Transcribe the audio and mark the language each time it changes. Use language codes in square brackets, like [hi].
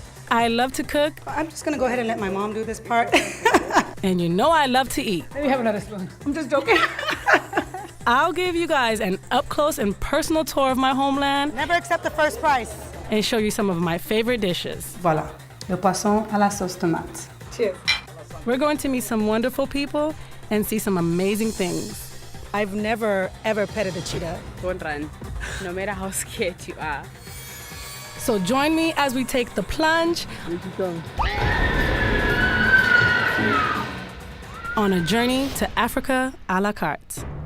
[en] I love to cook. I'm just gonna go ahead and let my mom do this part. And you know I love to eat. Let me have another spoon. I'm just joking. I'll give you guys an up-close and personal tour of my homeland. Never accept the first price. And show you some of my favorite dishes. [fr] Voilà, le poisson à la sauce tomate. [en] Cheers. We're going to meet some wonderful people and see some amazing things. I've never, ever petted a cheetah. Don't run, no matter how scared you are. So join me as we take the plunge on a journey to Africa a la carte.